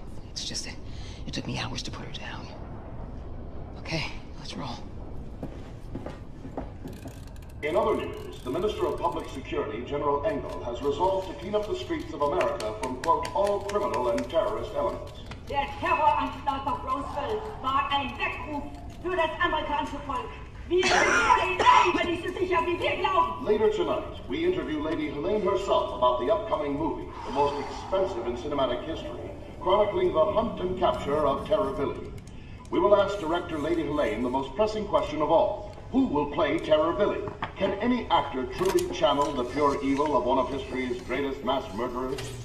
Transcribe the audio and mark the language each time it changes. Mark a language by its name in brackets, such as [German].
[English] It's just that it took me hours to put her down. Okay, let's roll. In other news, the Minister of Public Security, General Engel, has resolved to clean up the streets of America from, quote, all criminal and terrorist elements. [German] Der Terroranschlag auf Roswell war ein Weckruf für das amerikanische Volk. Wir sind nicht so sicher, wie wir glauben. [English] Later tonight, we interview Lady Helene herself about the upcoming movie, the most expensive in cinematic history, chronicling the hunt and capture of Terror Billy. We will ask director Lady Helene the most pressing question of all. Who will play Terror Billy? Can any actor truly channel the pure evil of one of history's greatest mass murderers?